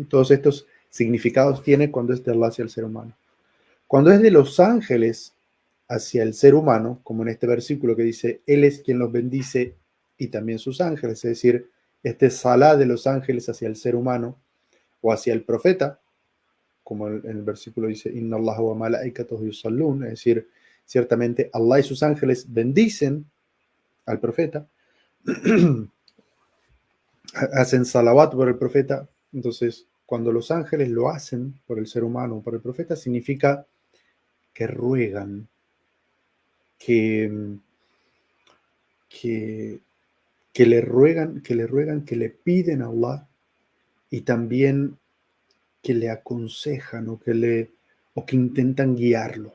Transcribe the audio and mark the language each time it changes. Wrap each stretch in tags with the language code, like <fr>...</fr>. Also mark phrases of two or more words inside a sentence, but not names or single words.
<es>Todos estos significados tiene cuando es de Allah hacia el ser humano. Cuando es de los ángeles hacia el ser humano, como en este versículo que dice, Él es quien los bendice y también sus ángeles, es decir, este salá de los ángeles hacia el ser humano o hacia el profeta, como en el versículo dice,</es> <ar>إن الله وملائكته يصلون,</ar> <es>es decir, ciertamente Allah y sus ángeles bendicen al profeta, hacen salawat por el profeta. Entonces, cuando los ángeles lo hacen por el ser humano, por el profeta, significa que ruegan, que, que, que le piden a Allah y también que le aconsejan o que intentan guiarlo.</es>